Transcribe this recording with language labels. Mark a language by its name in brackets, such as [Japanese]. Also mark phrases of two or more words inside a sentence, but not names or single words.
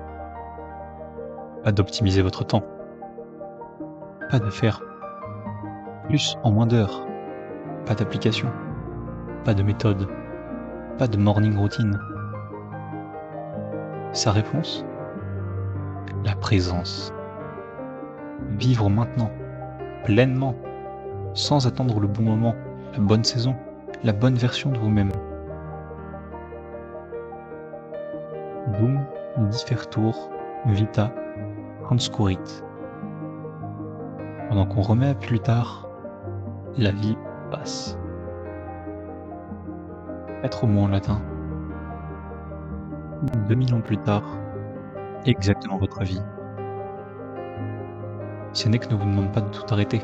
[French] Pas d'optimiser votre temps, pas de faire plus en moins d'heures, pas d'application, pas de méthode, pas de [English] morning routine. [French] Sa réponse? La présence. Vivre maintenant, pleinement, sans attendre le bon moment, la bonne saison, la bonne version de vous-même. [Latin] Dum differtur vita transcurrit. [French] Pendant qu'on remet à plus tard, la vie passe. 4 mots en latin. 2000 ans plus tard, exactement votre vie. Sénèque ne vous demande pas de tout arrêter.